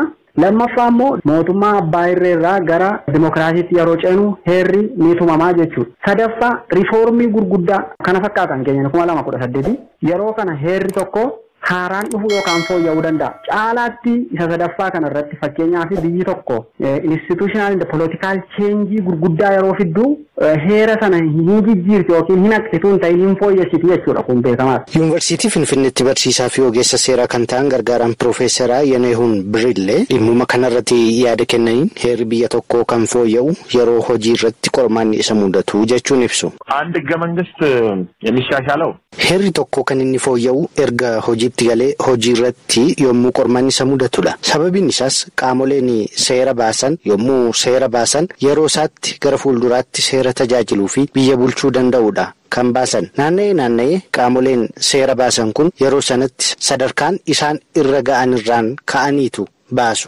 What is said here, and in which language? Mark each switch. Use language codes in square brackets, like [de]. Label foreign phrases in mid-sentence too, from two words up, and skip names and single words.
[om] Lammaffaa immoo mootummaa abbaa irreerraa gara dimokiraasiitti yeroo ceenu heerri ni tumamaa jechuudha. Sadaffaa riifoormii gurguddaa kana fakkaatan keenya 2018 yeroo kana heerri tokko haaraan dhufu yookaan fooyya'uu danda'a. Caalaatti isa sadaffaa kana irratti fakkeenyaaf biyyi tokko [en] institutional and political change [om] gurguddaa yeroo fidduu heera sana hin jijjiirti yookiin hin haqxitu hin ta'in hin fooyyessiti jechuudha kun beekamaadha. Yuunivarsiitii Finfinneetti barsiisaa fi ogeessa seeraa kan ta'an gargaaraan Piroofeesaraa Yenehuun Birillee dhimmuma kanarratti yaada kennaniin heerri biyya tokkoo kan fooyya'u yeroo hojii irratti qormaanni isa mudatu jechuun ibsu. [am] አንድ ህገ መንግስት የሚሻሻለው [om] heerri tokko kan inni fooyya'u erga hojiitti galee hojii irratti yommuu qormaanni isa mudatudha. Sababiin isaas qaamoleen seera baasan yommuu seera baasan yeroo isaatti gara fuulduraatti seera tajaajiluu fi biyya bulchuu danda'udha kan baasan. Naanna'ee qaamoleen seera baasan kun yeroo sanatti sadarkaan isaan irra ga'an irraan ka'aniitu baasu.